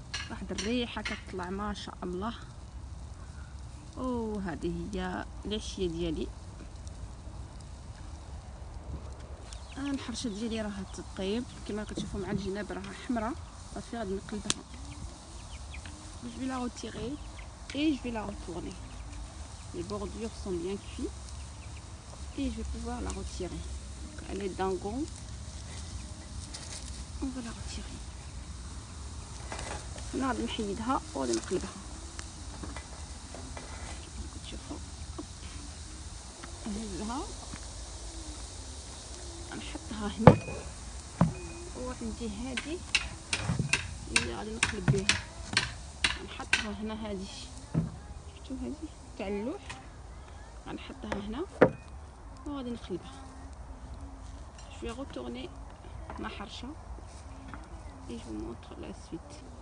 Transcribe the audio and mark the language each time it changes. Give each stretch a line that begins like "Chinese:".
Arabic: واحد الريحه كتطلع ما شاء الله. وهذه هي العشيه ديالي. الحرشه ديالي راها تطيب كما كتشوفوا مع الجناب راها حمراء. صافي غادي نقلبها
French: Je vais la retirer et je vais la retourner. Les bordures sont bien cuites et je vais pouvoir la retirer. Donc, elle est dingon. On va la retirer.
Arabic: هنا غادي نحيدها وغادي نقلبها. كتشوفوا نهزها نحطها هنا وعندي هذه اللي غادي نقلب بها. نحطها هنا هذه، شفتوا هذه تاع اللوح غنحطها هنا وغادي نقلبها.
French: Je vais retourner ma harcha et je vous montre la suite.